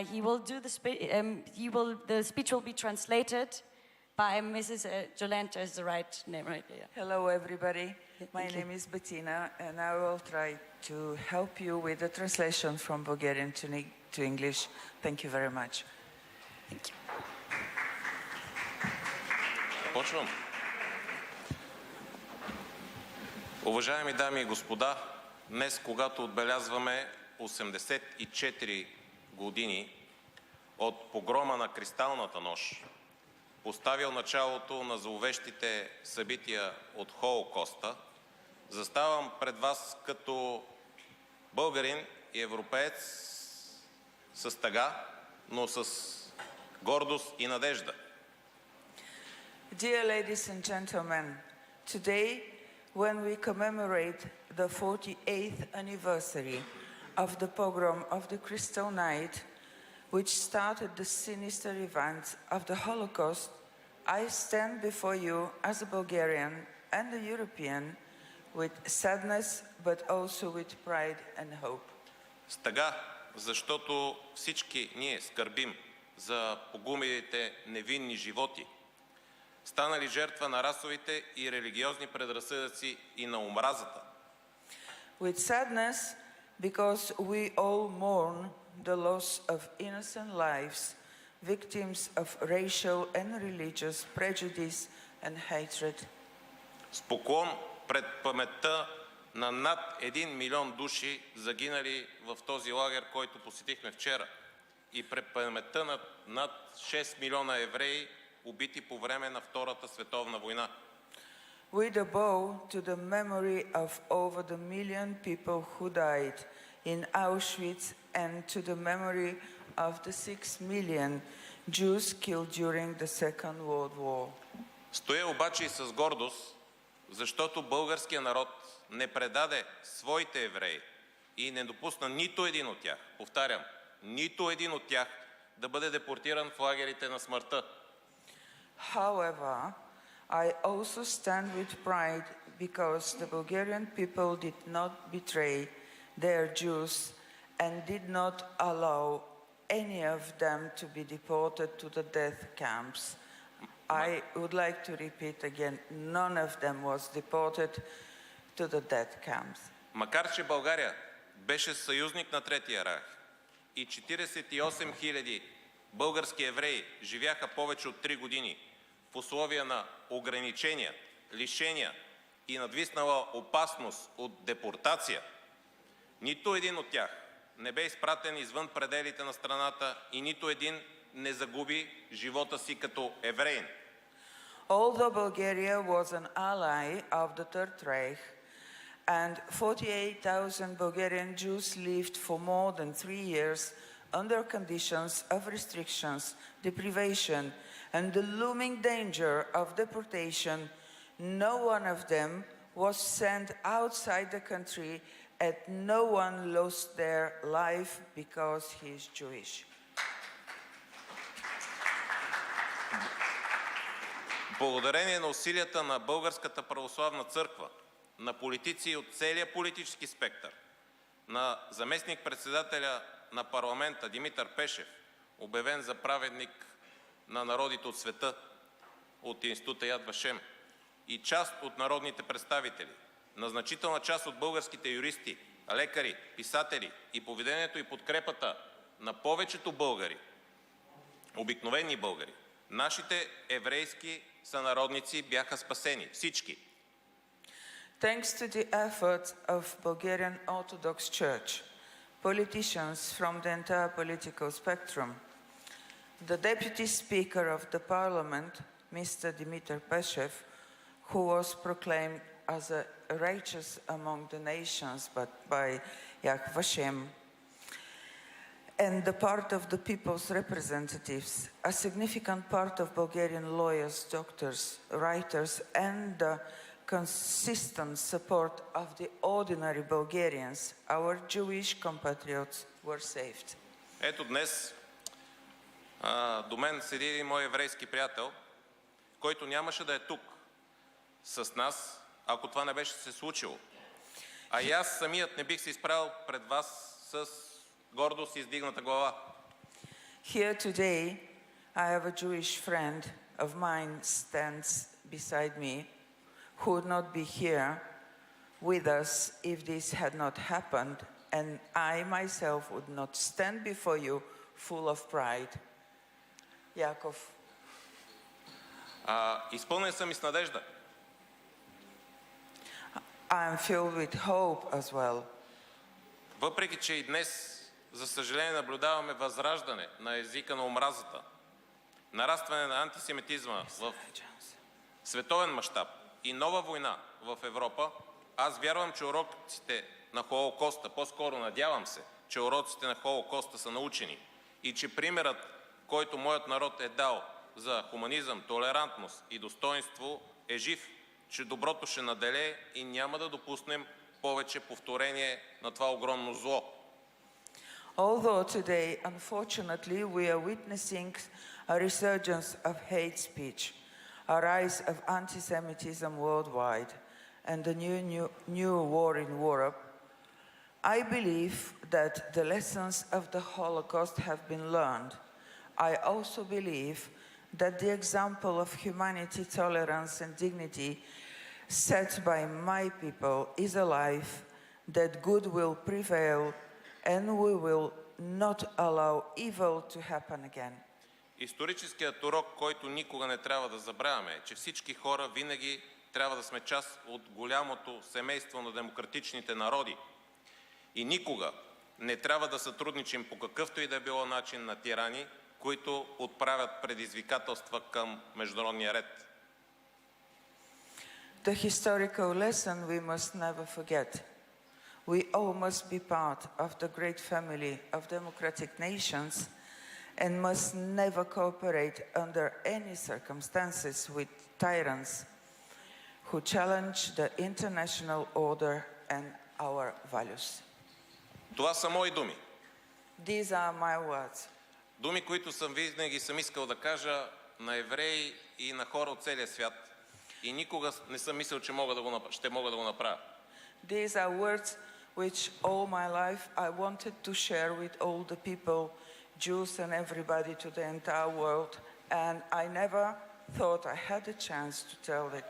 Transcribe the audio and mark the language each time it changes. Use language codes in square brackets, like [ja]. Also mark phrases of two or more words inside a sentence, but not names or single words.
[en] The speech will be translated by Mrs. Jolenta, is the right name, right? Yeah. Hello, everybody. My name is Bettina, and I will try to help you with the translation from Bulgarian to English. Thank you very much. Thank you. [bg] Почвам. Уважаеми дами и господа, днес, когато отбелязваме 84 години от погрома на Кристалната нощ, поставил началото на зловещите събития от Холокоста, заставам пред вас като българин и европеец с тъга, но с гордост и надежда. [en] Dear ladies and gentlemen, today, when we commemorate the 48th anniversary of the pogrom of the Kristallnacht, which started the sinister events of the Holocaust, I stand before you as a Bulgarian and a European with sadness, but also with pride and hope. [bg] Стъга, защото всички ние скърбим за погубените невинни животи, станали жертва на расовите и религиозни предразсъдъци и на омразата. [en] With sadness, because we all mourn the loss of innocent lives, victims of racial and religious prejudice and hatred. [bg] С поклон пред паметта на над 1 милион души загинали в този лагер, който посетихме вчера, и пред паметта на над 6 милиона евреи, убити по време на Втората световна война. [en] With a bow to the memory of over the million people who died in Auschwitz and to the memory of the 6 million Jews killed during the Second World War. [bg] Стоя обаче и с гордост, защото българският народ не предаде своите евреи и не допусна нито един от тях, повтарям, нито един от тях да бъде депортиран в лагерите на смъртта. [en] However, I also stand with pride because the Bulgarian people did not betray their Jews and did not allow any of them to be deported to the death camps. I would like to repeat again, none of them was deported to the death camps. [bg] Макар че България беше съюзник на Третия райх и 48 000 български евреи живяха повече от 3 години в условия на ограничения, лишения и надвиснала опасност от депортация, нито един от тях не бе изпратен извън пределите на страната и нито един не загуби живота си като евреин. [en] Although Bulgaria was an ally of the Third Reich and 48,000 Bulgarian Jews lived for more than 3 years under conditions of restrictions, deprivation, and the looming danger of deportation, no one of them was sent outside the country and no one lost their life because he is Jewish. [bg] Благодарение на усилията на Българската православна църква, на политици от целия политически спектър, на заместник-председателя на парламента Димитър Пешев, обявен за праведник на народите от света от Института Яд Вашем, и част от народните представители, на значителна част от българските юристи, лекари, писатели и поведението и подкрепата на повечето българи, обикновени българи, нашите еврейски сънародници бяха спасени. Всички. [en] Thanks to the efforts of Bulgarian Orthodox Church, politicians from the entire political spectrum, the Deputy Speaker of the Parliament, Mr. Dimitar Peshev, who was proclaimed as a righteous among the nations but by Yad Vashem, and the part of the people's representatives, a significant part of Bulgarian lawyers, doctors, writers, and the consistent support of the ordinary Bulgarians, our Jewish compatriots were saved. [bg] Ето днес до мен седи един мой еврейски приятел, който нямаше да е тук, с нас, ако това не беше се случило. А и аз самият не бих се изправил пред вас с гордост и издигната глава. [en] Here today, I have a Jewish friend of mine stands beside me who would not be here with us if this had not happened, and I myself would not stand before you full of pride. [bg] Яков. Изпълнен съм и с надежда. [en] I am filled with hope as well. [bg] Въпреки че и днес, за съжаление, наблюдаваме възраждане на езика на омразата, нарастване на антисемитизма в световен мащаб и нова война в Европа, аз вярвам, че уроците на Холокоста, по-скоро надявам се, че уроците на Холокоста са научени и че примерът, който моят народ е дал за хуманизъм, толерантност и достоинство е жив, че доброто ще наделее и няма да допуснем повече повторение на това огромно зло. [en] Although today, unfortunately, we are witnessing a resurgence of hate speech, a rise of anti-Semitism worldwide, and a new war in Europe, I believe that the lessons of the Holocaust have been learned. I also believe that the example of humanity, tolerance, and dignity set by my people is alive, that good will prevail, and we will not allow evil to happen again. [bg] Историческият урок, който никога не трябва да забравяме, е, че всички хора винаги трябва да сме част от голямото семейство на демократичните народи. И никога не трябва да сътрудничим по какъвто и да е било начин на тирани, които отправят предизвикателства към международния ред. [en] The historical lesson we must never forget. We all must be part of the great family of democratic nations and must never cooperate under any circumstances with tyrants who challenge the international order and our values. [bg] Това са мои думи. [en] These are my words. [bg] Думи, които винаги съм искал да кажа на евреи и на хора от целия свят. И никога не съм мислил, че ще мога да го направя. [en] These are words which all my life I wanted to share with all the people, Jews and everybody to the entire world, and I never thought I had a chance to tell it.